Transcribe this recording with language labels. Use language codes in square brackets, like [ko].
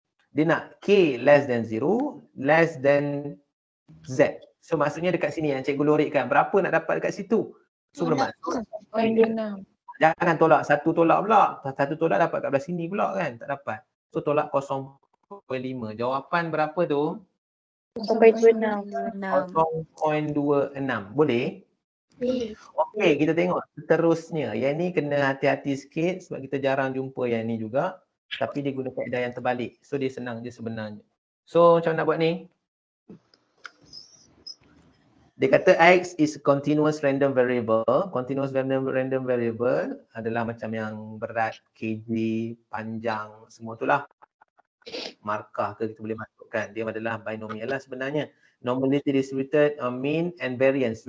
[ms] Dia nak [en] K less than 0, less than Z. [ms] So maksudnya dekat sini yang cikgu lorikkan. Berapa nak dapat dekat situ? So bermaksud 0.26. jangan tolak satu tolak pula. Satu tolak dapat kat belah sini pula kan? Tak dapat. So tolak 0.5. Jawapan berapa tu? 0.26. 0.26. Boleh? Okey, kita tengok seterusnya. Yang ni kena hati-hati sikit sebab kita jarang jumpa yang ni juga. Tapi dia guna kaedah yang terbalik. So dia senang je sebenarnya. So macam mana nak buat ni? Dia kata [en] X is a continuous random variable. [ms] Continuous random variable adalah macam yang berat, kg, panjang, semua tu lah. Markah ke kita boleh masukkan. Dia adalah binomial lah sebenarnya. [en] Normality distributed mean and variance.